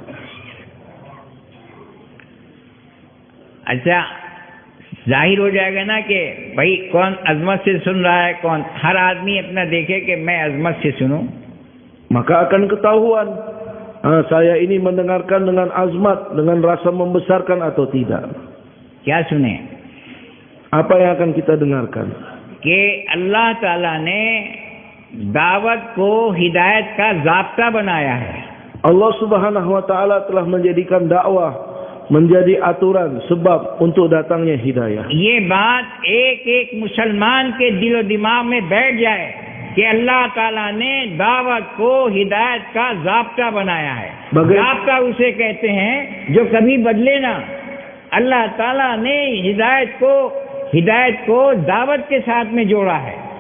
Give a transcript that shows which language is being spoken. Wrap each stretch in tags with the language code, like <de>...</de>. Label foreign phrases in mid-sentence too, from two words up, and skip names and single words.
<hi>अच्छा, जाहिर हो जाएगा ना कि भाई कौन अजमत से सुन रहा है, कौन, हर आदमी अपना देखे कि मैं अजमत से सुनूं.</hi> <ms>Maka akan ketahuan saya ini mendengarkan dengan azmat, dengan rasa membesarkan atau tidak.</ms> <hi>क्या सुने?</hi> <ms>Apa yang akan kita dengarkan?</ms> <hi>कि अल्लाह ताला ने दावत को हिदायत का ज़ाब्ता बनाया है.</hi> <ar>الله سبحانه وتعالى</ar> <ms>telah menjadikan dakwah menjadi aturan sebab untuk datangnya hidayah.</ms> <hi>ये बात एक एक मुसलमान के दिलो दिमाग में बैठ जाए कि अल्लाह ताला ने दावत को हिदायत का ज़ाब्ता बनाया है. ज़ाब्ता उसे कहते हैं जो कभी बदले ना. अल्लाह ताला ने हिदायत को दावत के साथ में जोड़ा है.</hi>